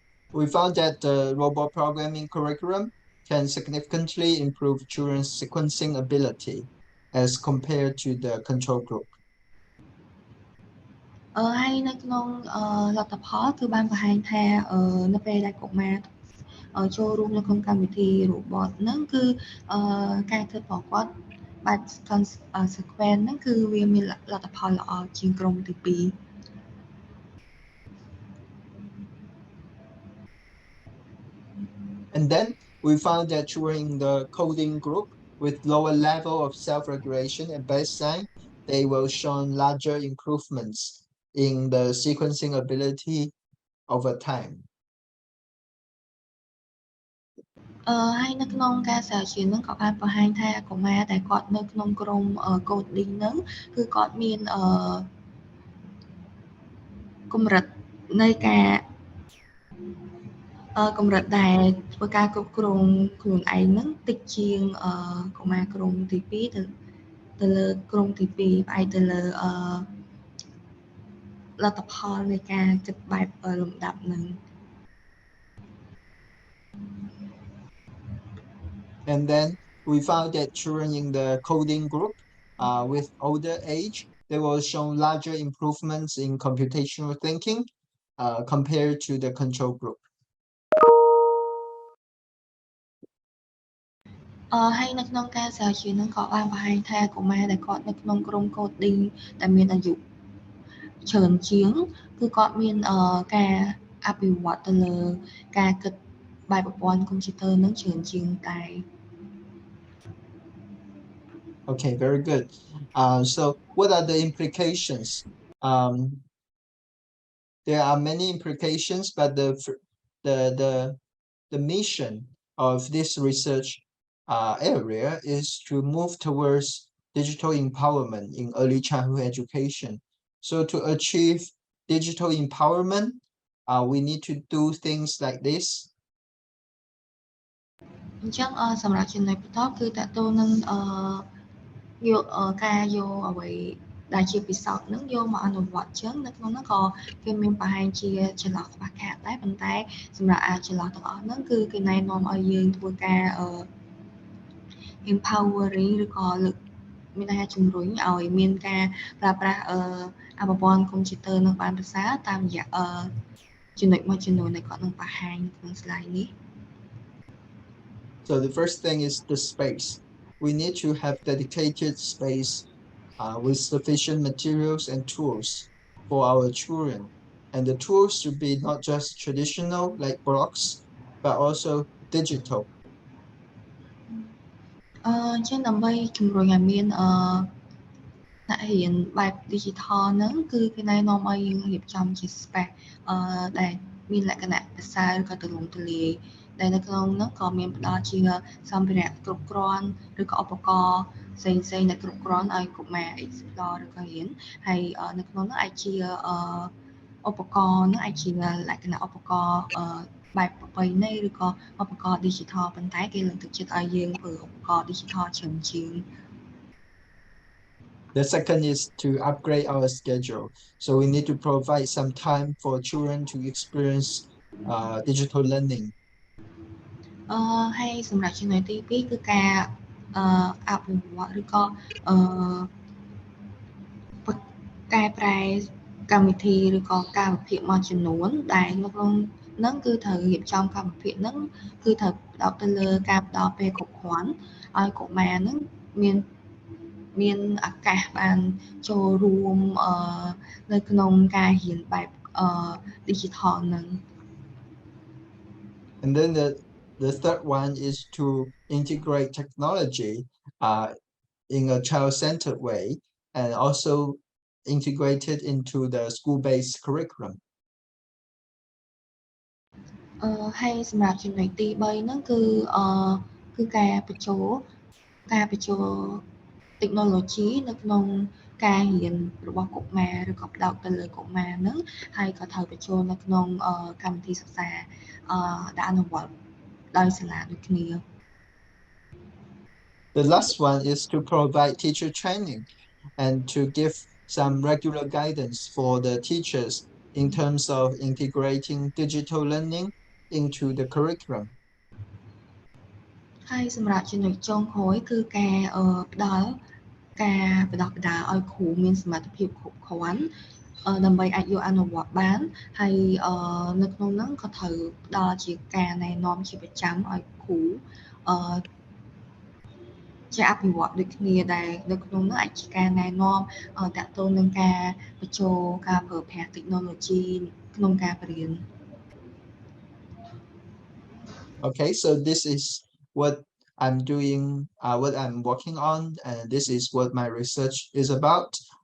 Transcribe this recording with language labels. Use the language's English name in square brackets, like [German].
[English] We found that the robot programming curriculum can significantly improve children's sequencing ability as compared to the control group. [Khmer] ហើយនៅក្នុងលទ្ធផលគឺបានបង្ហាញថានៅពេលដែលកុមារចូលរួមនៅក្នុងកម្មវិធី robot ហ្នឹងគឺការគិតរបស់គាត់បែប sequence ហ្នឹងគឺវាមានលទ្ធផលល្អជាងក្រុមទី2 [English] And then we found that during the coding group with lower level of self-regulation at baseline, they will show larger improvements in the sequencing ability over time. [Khmer] ហើយនៅក្នុងការស្រាវជ្រាវហ្នឹងក៏បានបង្ហាញថាកុមារដែលគាត់នៅក្នុងក្រុម coding ហ្នឹងគឺគាត់មានកម្រិតនៃការកម្រិតដែលធ្វើការគ្រប់គ្រងខ្លួនឯងហ្នឹងតិចជាងកុមារក្រុមទី2ទៅលើក្រុមទី2ផ្អែកទៅលើលទ្ធផលនៃការគិតបែបលំដាប់ហ្នឹង [English] And then we found that children in the coding group with older age, they will show larger improvements in computational thinking compared to the control group. [Khmer] ហើយនៅក្នុងការស្រាវជ្រាវហ្នឹងក៏បានបង្ហាញថាកុមារដែលគាត់នៅក្នុងក្រុម coding ដែលមានអាយុច្រើនជាងគឺគាត់មានការអភិវឌ្ឍទៅលើការគិតបែបប្រព័ន្ធកុំព្យូទ័រហ្នឹងច្រើនជាងតែ [English] Okay, very good. So what are the implications? There are many implications, but the mission of this research area is to move towards digital empowerment in early childhood education. So to achieve digital empowerment, we need to do things like this. [Khmer] អញ្ចឹងសម្រាប់ចំណុចបន្តគឺតើតើនឹងយកការយកអ្វីដែលជាពិសោធន៍នឹងយកមកអនុវត្តអញ្ចឹងនៅក្នុងនោះក៏គេមានប្រហែលជាចន្លោះខ្វះខាតដែរប៉ុន្តែសម្រាប់ចន្លោះទាំងអស់ហ្នឹងគឺគេណែនាំឲ្យយើងធ្វើការ empowering ឬក៏លើកមានន័យថាជំរុញឲ្យមានការប្រើប្រាស់ប្រព័ន្ធកុំព្យូទ័រនឹងបានប្រសើរតាមរយៈចំណុចមួយចំនួនដែលគាត់នឹងបង្ហាញក្នុង slide នេះ [English] So the first thing is the space. We need to have dedicated space with sufficient materials and tools for our children. And the tools should be not just traditional like blocks, but also digital. [Khmer] អញ្ចឹងដើម្បីជំរុញឲ្យមានថ្នាក់រៀនបែប digital ហ្នឹងគឺគេណែនាំឲ្យយើងរៀបចំជា space ដែលមានលក្ខណៈប្រសើរឬក៏ទូលំទូលាយដែលនៅក្នុងហ្នឹងក៏មានផ្ដល់ជាសម្ភារៈគ្រប់គ្រាន់ឬក៏ឧបករណ៍ផ្សេងៗដែលគ្រប់គ្រាន់ឲ្យកុមារ explore ឬក៏រៀនហើយនៅក្នុងហ្នឹងអាចជា ឧបករណ៍ហ្នឹងអាចជាលក្ខណៈឧបករណ៍បែបប្រពៃណីឬក៏ឧបករណ៍ digital ប៉ុន្តែគេលើកទឹកចិត្តឲ្យយើងធ្វើឧបករណ៍ digital ច្រើនជាង [English] The second is to upgrade our schedule. So we need to provide some time for children to experience digital learning. [Khmer] ហើយសម្រាប់ចំណុចទី2គឺការអភិវឌ្ឍឬក៏កែប្រែកម្មវិធីឬក៏ការវិភាគមួយចំនួនដែលនៅក្នុងហ្នឹងគឺត្រូវរៀបចំកម្មវិធីហ្នឹងគឺត្រូវផ្ដោតទៅលើការផ្ដល់ពេលគ្រប់គ្រាន់ឲ្យកុមារហ្នឹងមានឱកាសបានចូលរួមនៅក្នុងការរៀនបែបdigital ហ្នឹង [English] And then the third one is to integrate technology in a child-centered way and also integrate it into the school-based curriculum. [Khmer] ហើយសម្រាប់ចំណុចទី3ហ្នឹងគឺការបញ្ចូល technology នៅក្នុងការរៀនរបស់កុមារឬក៏ផ្ដោតទៅលើកុមារហ្នឹងហើយក៏ត្រូវបញ្ចូលនៅក្នុងកម្មវិធីសិក្សាដែលអនុវត្តដោយសាលាដូចគ្នា [English] The last one is to provide teacher training and to give some regular guidance for the teachers in terms of integrating digital learning into the curriculum. [Khmer] ហើយសម្រាប់ចំណុចចុងក្រោយគឺការផ្ដល់ការបណ្ដុះបណ្ដាលឲ្យគ្រូមានសមត្ថភាពគ្រប់គ្រាន់ដើម្បីអាចយកអនុវត្តបានហើយនៅក្នុងហ្នឹងក៏ត្រូវផ្ដល់ជាការណែនាំជាប្រចាំឲ្យគ្រូជាអភិវឌ្ឍដូចគ្នាដែលនៅក្នុងហ្នឹងអាចជាការណែនាំតាក់ទងនឹងការបញ្ចូលការប្រើប្រាស់ technology ក្នុងការបរៀន [English] Okay, so this is what I'm doing, what I'm working on, and this is what my research is about.